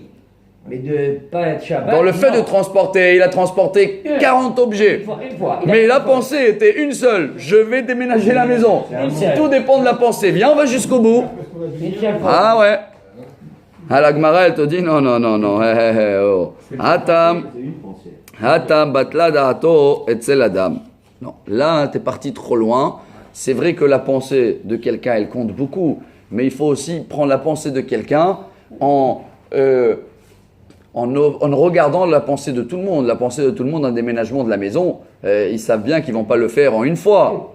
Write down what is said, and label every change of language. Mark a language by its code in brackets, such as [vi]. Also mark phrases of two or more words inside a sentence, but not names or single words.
[fr] Mais de ne pas être Shabbat. Dans le fait de transporter, il a transporté 40 objets. Une fois. Mais la pensée était une seule. Je vais déménager la maison. Tout dépend de la pensée. Viens, on va jusqu'au bout. Ah ouais. Ah, la Gemara, elle te dit non. Oh. [he] התם בטלה דעתו אצל אדם. [fr] Non, là, tu es parti trop loin. C'est vrai que la pensée de quelqu'un, elle compte beaucoup. Mais il faut aussi prendre la pensée de quelqu'un en regardant la pensée de tout le monde. La pensée de tout le monde, un déménagement de la maison, ils savent bien qu'ils ne vont pas le faire en une fois.